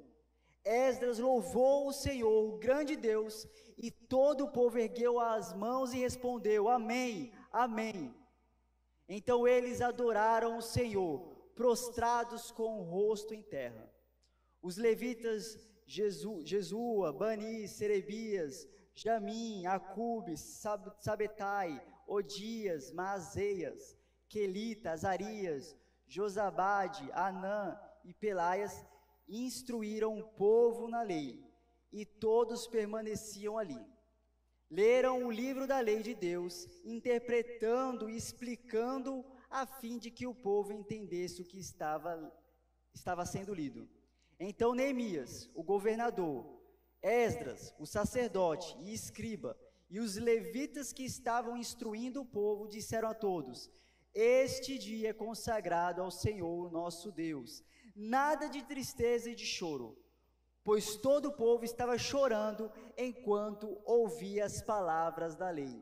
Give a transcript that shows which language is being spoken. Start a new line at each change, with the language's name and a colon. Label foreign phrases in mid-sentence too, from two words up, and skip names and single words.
Portuguese: Esdras louvou o Senhor, o grande Deus, e todo o povo ergueu as mãos e respondeu: Amém, Amém. Então eles adoraram o Senhor, prostrados com o rosto em terra. Os levitas Jesua, Bani, Serebias, Jamim, Acube, Sabetai, Odias, Maazéias, Quelita, Azarias, Josabade, Anã e Pelaias instruíram o povo na lei, e todos permaneciam ali. Leram o livro da lei de Deus, interpretando e explicando a fim de que o povo entendesse o que estava sendo lido. Então Neemias, o governador, Esdras, o sacerdote e escriba, e os levitas que estavam instruindo o povo, disseram a todos: este dia é consagrado ao Senhor nosso Deus, nada de tristeza e de choro, pois todo o povo estava chorando enquanto ouvia as palavras da lei.